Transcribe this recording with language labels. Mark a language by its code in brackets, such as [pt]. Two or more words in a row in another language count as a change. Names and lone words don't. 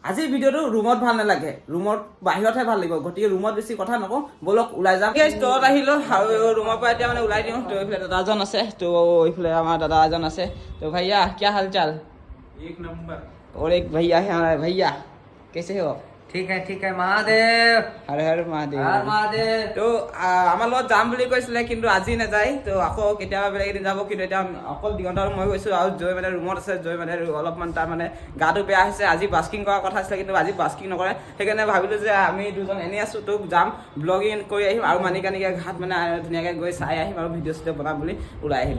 [as] আজিৰ ভিডিঅ'টো ৰুমত ভাল নালাগে, ৰুমত বাহিৰতহে ভাল লাগিব, গতিকে ৰুমত বেছি কথা নকওঁ, বলক ওলাই যাম। ষ্টৰত আহিলো আৰু ৰুমৰ পৰা এতিয়া মানে ওলাই দিওঁ। তো এইফালে দাদা এজন আছে, তো এইফালে আমাৰ দাদা এজন আছে। [hi] তো भैया क्या हाल चाल? एक नंबर। और एक भैया है हमारे, भैया कैसे हो? ठीक है महादेव। हर हर महादेव। हर महादेव। [as] তো আমাৰ লগত যাম বুলি কৈছিলে, কিন্তু আজি নাযায়। তো আকৌ কেতিয়াবা বেলেগ এদিন যাব, কিন্তু এতিয়া অকল দিগন্ত আৰু মই গৈছোঁ, আৰু জয় মানে ৰুমত আছে। জয় মানে অলপমান তাৰ মানে গাটো বেয়া হৈছে, আজি বাস্কিং কৰাৰ কথা আছিলে, কিন্তু আজি বাস্কিং নকৰে। সেইকাৰণে ভাবিলোঁ যে আমি দুজন এনেই আছোঁ, তো যাম ব্লগিং কৰি আহিম আৰু মানিকানিকা ঘাট মানে ধুনীয়াকৈ গৈ চাই আহিম আৰু ভিডিঅ' চিডিঅ' বনাম বুলি ওলাই আহিলোঁ।